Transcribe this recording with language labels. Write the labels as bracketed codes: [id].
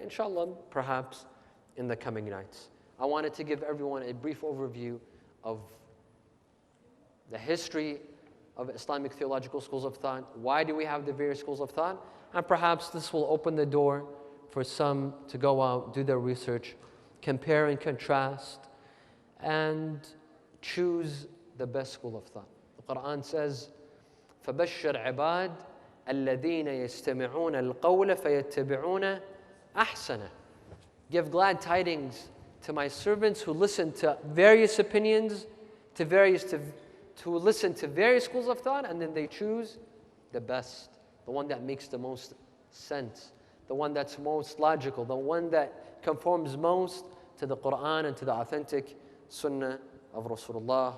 [en] Inshallah, perhaps in the coming nights. I wanted to give everyone a brief overview of the history of Islamic theological schools of thought. Why do we have the various schools of thought? And perhaps this will open the door for some to go out, do their research, compare and contrast, and choose the best school of thought. [ar] The Quran says, فَبَشِّرْ عِبَادٍ الَّذِينَ يَسْتَمِعُونَ الْقَوْلَ فَيَتَّبِعُونَ أَحْسَنَهُ. [en] Give glad tidings to my servants who listen to various opinions, to listen to various schools of thought, and then they choose the best, the one that makes the most sense, the one that's most logical, the one that conforms most to the Quran and to the authentic Sunnah of Rasulullah.